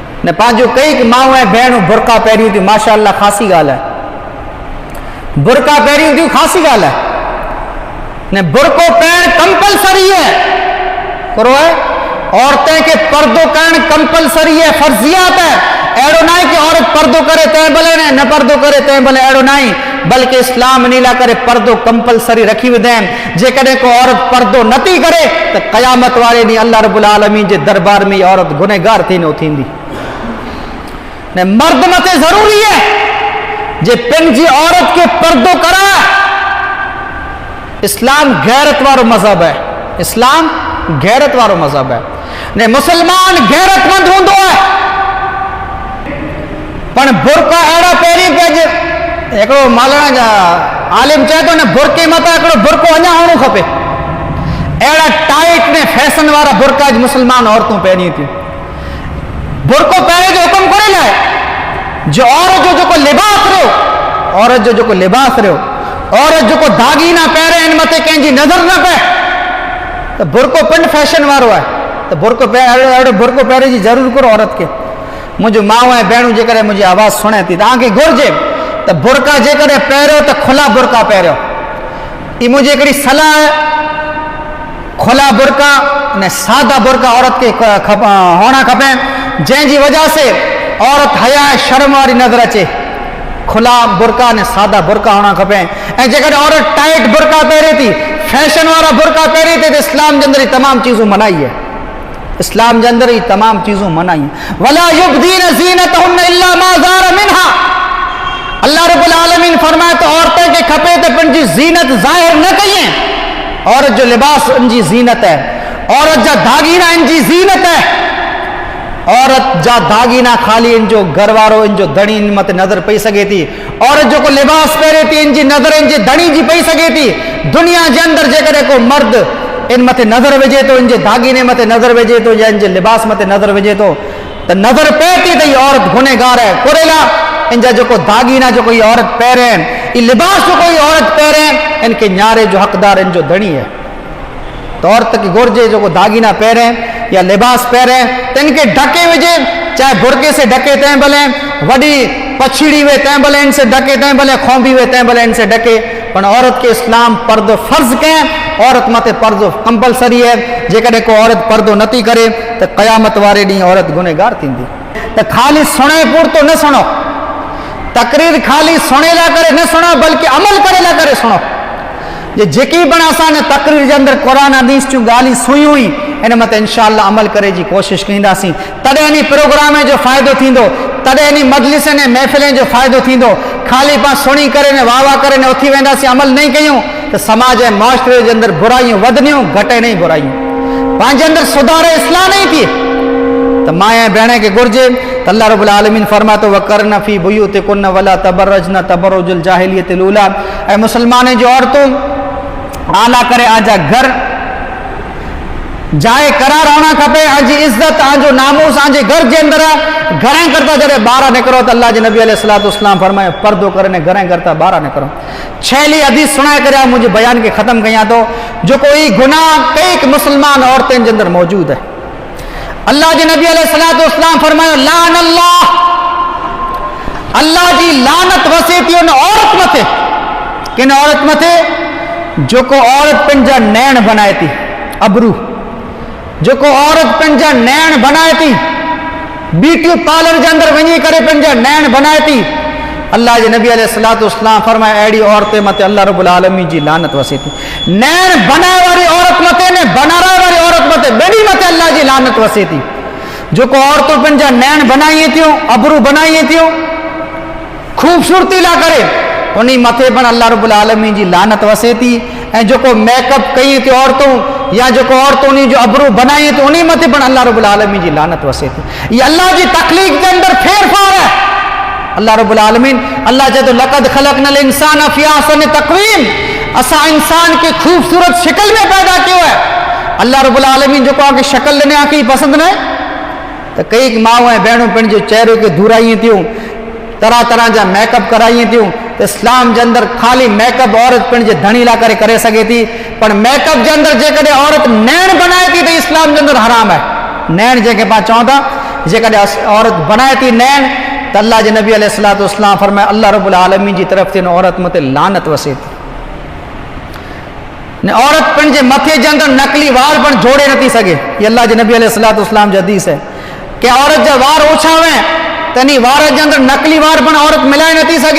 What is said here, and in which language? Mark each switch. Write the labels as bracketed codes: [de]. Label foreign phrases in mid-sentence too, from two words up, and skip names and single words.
[sd] ने पंहिंजो कई माऊं ऐं भेणूं बुरका पहिरियूं थियूं, माशाअल्लाह ख़ासी ॻाल्हि आहे, बुरका पहिरियूं थियूं ख़ासी ॻाल्हि आहे, ने बुरको पाइण कंपलसरी है, करो है, औरतें के पर्दो करण कंपलसरी है, फर्जियात है, अड़ो ना कि औरत पर्दो करे तंहिं भले न पर्दो करे तंहिं भले, अड़ो ना, बल्कि इस्लाम नीला करे पर्दो कंपलसरी रखी विधें, जेकॾहिं को औरत पर्दो नथी करे तो क़यामत वारे ॾींहुं अल्लाह रब्बुल आलमीन जे दरबार में औरत गुनहगार थींदी। ने मर्द मथे जरूरी है जे पंहिंजी औरत के पर्दो कराए। इस्लाम गैरत वारो मज़हब है, इस्लाम गैरत वारो मज़हब है, ने मुसलमान गैरतमंद हूंदो है, पण बुरका अहिड़ा पहिरीं पंहिंजे हिकिड़ो मालणा जा आलिम चए थो न बुरके मथां हिकिड़ो बुरको अञा हुअणो खपे, अहिड़ा टाइट ने फैशन वारा बुरका मुसलमान औरतूं पहिरियूं थियूं। बुरको पहिरें जो हुकुम कोन्हे लाइ जो औरत जो जेको लिबास रहियो, औरत जो जेको लिबास रहियो, औरत जेको दागीना पहिरे इन मथे कंहिंजी नज़र न पए, तो बुरको पिंड फैशन वारो है, तो बुरको अहिड़ो बुरको पहिरे जी ज़रूरु करो औरत के। मुंहिंजो माउ ऐं भेणूं जेकॾहिं मुंहिंजी आवाज़ सुणे थी, तव्हांखे घुरिजे त बुरका जेकॾहिं पहिरियो त खुला बुरका पहिरियो, ई मुंहिंजी हिकिड़ी सलाह आहे। खुला बुरका ने सादा बुरका औरत के होना खपे, जंहिंजी वजह से औरत हया शर्म वारी नज़र अचे। खुला बुरका ने सादा बुरका होना खपे, ऐं जेकॾहिं औरत टाइट बुरका पहिरे थी, फैशन वारा बुरका पहिरे थी, तो इस्लाम के अंदर ही तमाम चीज़ों मनाई है, इस्लाम के अंदर ही तमाम चीज़ों मनाई है। [ar] ولا يبدين زينتهن إلا ما ظهر منها, [sd] अल्लाह रब्बुल आलमीन फरमाए तो औरतें के खपे तो पंहिंजी ज़ीनत ज़ाहिर न कयें। औरत जो लिबास इनजी ज़ीनत है, औरत जा दागीना इनजी ज़ीनत है, औरत जा दागीना खाली इन जो घर वारो इन जो धणी इन मत नज़र पई सके थी। औरत जो को लिबास पहिरे थी इन जी नज़र इन जे धणी जी पई सके थी। दुनिया के अंदर जेकॾहिं को मर्द इन मथे नज़र विझे तो, इन जे दागीने मथे नज़र विझे तो, या इन जे लिबास मथे नज़र विझे तो नज़र पए थी त हीअ औरत गुनहगार है। कुरेला इन जा जेको दागीना जेको हीअ औरत पहिरे, ये लिबास जेको हीअ औरत पहिरे, इनके न्यारे जो हक़दार इन जो धणी है। तो औरत की घुरिजे जेको दागीना पहिरे या लिबास पहिरे तो इनके ढके विझे, चाहे बुरके से ढके तंहिं भले, वॾी पछड़ी हुए तंहिं भले इनसे ढके, तंहिं भले खोंबी हुए तंहिं भले इनसे ढके, पर औरत के इस्लाम पर्दो फर्ज कहें, औरत मथे पर्दो कंपलसरी है। जेकॾहिं को औरत पर्दो नथी करे तो क़यामत वारे ॾींहुं औरत गुनहगार थींदी। तो खाली सुणे पूरतो न सुनो, तकरीर खाली सुणे ला करे न सुनो, बल्कि अमल करे ला करे सुनो। जे जेकी पण असां ने तकरीर जे अंदर क़ुरान हदीस जूं ॻाल्हियूं सुयूं हुई, इन मथे इंशाअल्लाह अमल करे जी कोशिश कंदासीं, तॾहिं इन प्रोग्राम जो फ़ाइदो थींदो, तॾहिं इन मजलिस ने महफ़िलें जो फ़ाइदो थींदो। खाली पाण सुणी करे ने वाह वाह करे ने उथी वेंदासीं, अमल नहीं कयूं तो समाज ऐं मुआशरे जे अंदर बुराइयूं वधनियूं, घटे नहीं बुराइयूं, पंहिंजे अंदर सुधार इस्लाह नहीं थिए। तो मां ऐं भेण खे घुरिजे त अल्लाह रब्बुल आलमीन फरमातो [ar] وقرن في بيوتكن ولا تبرجن تبرج الجاهلية الأولى, [sd] ऐं मुसलमान जो औरतों आला करे आजा घर जाए करार होना खपे, आजी इज्जत आजो नामूस आजे घर जे अंदर घरें करता जरे बाहर निकरो तो अल्लाह जे नबी [ar] عليه الصلاة والسلام [sd] फरमाए पर्दो करने घरें करता बाहर निकरो। छेली हदीस सुनाए करे मुझे बयान के खत्म कया तो जो कोई गुनाह कई मुसलमान औरतें जे अंदर मौजूद है। अल्लाह जे नबी [ar] عليه الصلاة والسلام [sd] फरमायो [ar] لعن الله, [sd] अल्लाह जी लानत वसे थी उन औरत मथे, किन औरत मथे जो को औरत पंहिंजा नैण बनाए थी, अबरू जो को औरत पंहिंजा नैण बनाए थी, ब्यूटी पार्लर के अंदर वही करे पंहिंजा नैण बनाए थी। अल्लाह जे नबी [ar] عليه الصلاة والسلام [sd] फरमाए अहिड़ी औरतें मथे अल्लाह रब्बुल आलमीन जी लानत वसे थी। नैण बनाए वारी औरत मथे ने बनाराए वारी औरत मथे ॿिन्ही मथे अल्लाह जी लानत वसे थी। जो को औरतों पंहिंजा नैण बनाई थियूं, अबरू बनाई थियूं खूबसूरती ला करे, उन्हीं मथे पण अल्लाह रब्बुल आलमीन जी लानत वसे थी। ऐं जो को मेकअप कई थी औरतों या जो को औरतों ने जो अबरू बनाई थी उन्हीं मथे पण अल्लाह रब्बुल आलमीन जी लानत वसे थी। ये अल्लाह जी तख्लीक के अंदर फेरफार है। अल्लाह रब्बुल आलमीन अल्लाह चए तो [ar] لقد خلقنا الإنسان في أحسن تقويم, [sd] असां इंसान के खूबसूरत शक्ल में पैदा कियो है। अल्लाह रब्बुल आलमीन जो को शक्ल ॾिने आंखे पसंद न तो कई माऊं ऐं भेणूं पिण जो चेहरे के धुराई थियूं, तरह तरह जा मेकअप कराई थियूं। तो इस्लाम के अंदर खाली मेकअप औरत पिण जे धणी ला करे सके थी, पर मेकअप के अंदर जेकॾहिं औरत नैण बनाए थी तो इस्लाम के अंदर हराम है। नैण जेके पाण चऊं था जेकॾहिं औरत बनाए थी नैण त अल्लाह जे नबी [ar] عليه الصلاة والسلام [sd] फरमाए अल्लाह रब्बुल आलमीन जी तरफ़ ते औरत मथे लानत वसे थी ने औरत पंहिंजे मथे जे अंदरि नकली वार पण जोड़े नथी सघे। ये अल्लाह जे नबी [ar] عليه الصلاة والسلام [sd] जी हदीस है कि औरत जा वार ओछा हुआ त इन वार जे अंदरि नकली वार पण औरत मिलाए नथी सघे।